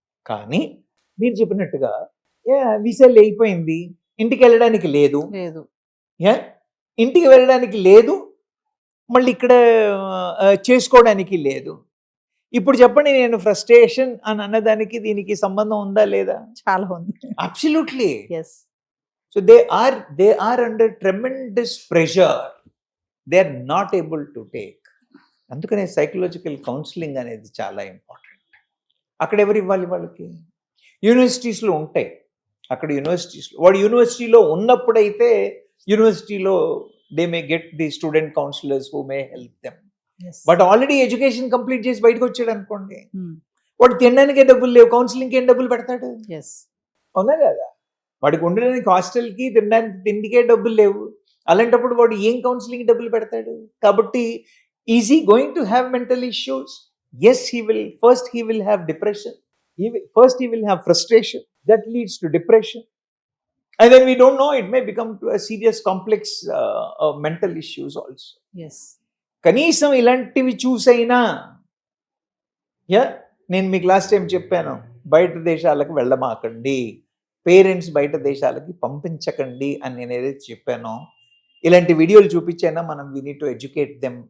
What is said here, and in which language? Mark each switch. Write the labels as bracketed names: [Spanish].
[Telugu] కానీ మీరు చెప్పినట్టుగా వీసా అయిపోయింది, ఇంటికి వెళ్ళడానికి లేదు, ఇంటికి వెళ్ళడానికి లేదు, మళ్ళీ ఇక్కడ చేసుకోవడానికి లేదు. ఇప్పుడు చెప్పండి, నేను ఫ్రస్ట్రేషన్ అని అన్నదానికి దీనికి సంబంధం ఉందా లేదా? చాలా ఉంది. [English] Absolutely. So they are under tremendous pressure. They are not able to take. [Telugu] అందుకనే సైకలాజికల్ కౌన్సిలింగ్ అనేది చాలా ఇంపార్టెంట్. అక్కడ ఎవరు ఇవ్వాలి? వాళ్ళకి యూనివర్సిటీస్లో ఉంటాయి. అక్కడ వాడు యూనివర్సిటీలో ఉన్నప్పుడైతే యూనివర్సిటీలో [English] They may get the student counsellors who may help them. [Telugu] But already education complete చేసి బయటకు వచ్చాడు అనుకోండి, వాడు తినడానికే డబ్బులు లేవు, కౌన్సిలింగ్కి ఏం డబ్బులు పెడతాడు? అవునా కదా? వాడికి ఉండడానికి హాస్టల్కి, తినడానికి తిండికే డబ్బులు లేవు. అలాంటప్పుడు వాడు ఏం కౌన్సిలింగ్ డబ్బులు పెడతాడు? [English] కాబట్టి is he going to have mental issues? Yes, he will have depression. First he will have frustration that leads to depression, and then we don't know, it may become to a serious complex mental issues also. [Telugu] కనీసం ఇలాంటివి చూసైనా, నేను మీకు last time చెప్పాను, బయట దేశాలకు వెళ్ళమాకండి, parents బయట దేశాలకి పంపించకండి అని నేను ఏదైతే చెప్పానో, ఇలాంటి వీడియోలు చూపించైనా మనం [English] We need to educate them.